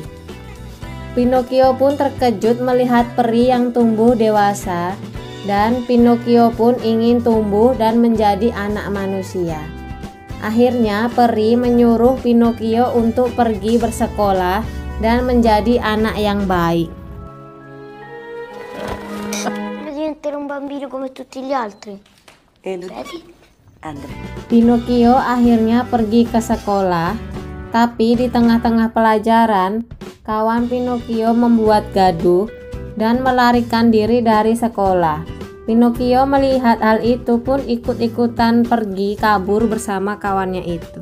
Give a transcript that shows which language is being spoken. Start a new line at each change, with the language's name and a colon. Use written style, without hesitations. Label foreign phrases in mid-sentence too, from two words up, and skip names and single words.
Indonesian: Pinocchio pun terkejut melihat peri yang tumbuh dewasa, dan Pinocchio pun ingin tumbuh dan menjadi anak manusia. Akhirnya peri menyuruh Pinocchio untuk pergi bersekolah dan menjadi anak yang baik.
Italian: Diventerò un bambino come tutti gli altri.
Indonesian: Pinocchio akhirnya pergi ke sekolah, tapi di tengah-tengah pelajaran, kawan Pinocchio membuat gaduh dan melarikan diri dari sekolah. Pinocchio melihat hal itu pun ikut-ikutan pergi kabur bersama kawannya itu.